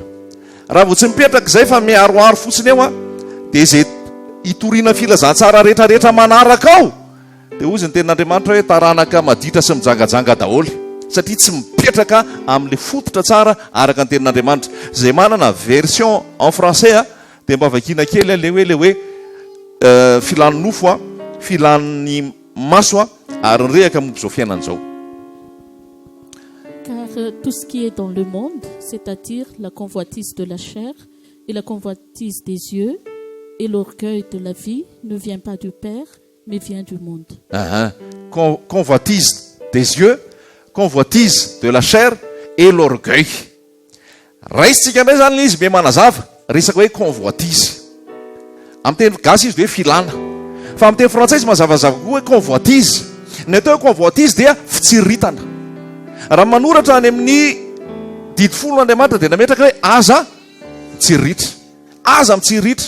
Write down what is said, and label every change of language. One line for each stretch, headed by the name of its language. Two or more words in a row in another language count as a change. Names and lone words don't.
Malagasy: Raha vao tsy mipetraka zay fa miaroaro fotsiny eo a dia zay hitoriana filazantsara rehetrarehetra manaraka ao dia ozy ny tenin'Andriamanitra hoe taranaka maditra sy mijangajanga daholo, satria tsy mipetraka amin'le fototra tsara araka ny tenin'Andriamanitra. Zay manana
French: version en français
Malagasy: a dia mba vakiana kely le hoe filany nofo a, filany maso a, ary nyrehaka mombo zao fiainan'izao.
French: Car tout ce qui est dans le monde, c'est-à-dire la convoitise de la chair et la convoitise des yeux et l'orgueil de la vie, ne vient pas du Père, mais vient du monde. Convoitise des yeux, convoitise de la chair et l'orgueil.
Malagasy: Raisitsika ndray zany izy be manazava resaka hoe convoitise. Amin'ny teny gasy izy hoe filana, fa amin'ny teny frantsay izy mazavazava koa hoe convoitise. Ny atao hoe convoitise dia fitsiritana. Raha manoratra any amin'ny didy folo Andriamanitra dia nametraka hoe aza mitsiritra, aza mitsiritra.